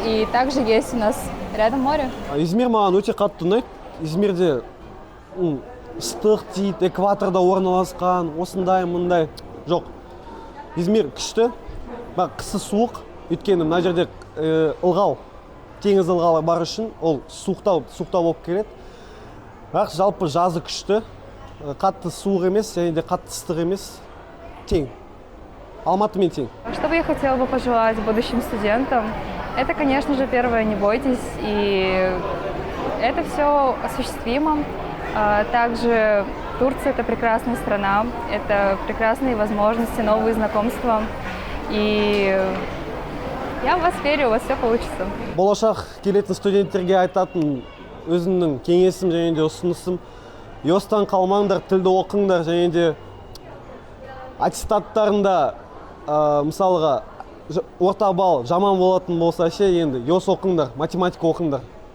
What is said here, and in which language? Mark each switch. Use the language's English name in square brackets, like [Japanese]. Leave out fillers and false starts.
[Russian] И также есть у нас рядом море. [Kazakh] Измир маған өте қатты ұнайды. Измирде ыстық дейді, экваторда орналасқан, осындай, мұндай. Жоқ. Измир күшті, бірақ қысы суық. Өйткені мына жерде ылғал, теңіз ылғалы бар үшін ол суықтау болып келеді. Бірақ жалпы жазы күшті, қатты суық емес, және де қатты ыстық емес. Тең. Алматымен тең. [Russian] Что бы я хотела бы пожелать будущим студентам? Это, конечно же, первое, не бойтесь, и это все осуществимо. Также Турция – это прекрасная страна, это прекрасные возможности, новые знакомства, и я в вас верю, у вас все получится. [Kazakh] Болашақ келетін студенттерге айтатын өзімнің кеңесім және де ұсынысым: ЙОС-тан қалмаңдар, тілді оқыңдар, және де аттестаттарында мысалға орта балл жаман болатын болса ше, енді ЙОС оқыңдар, математика оқыңдар.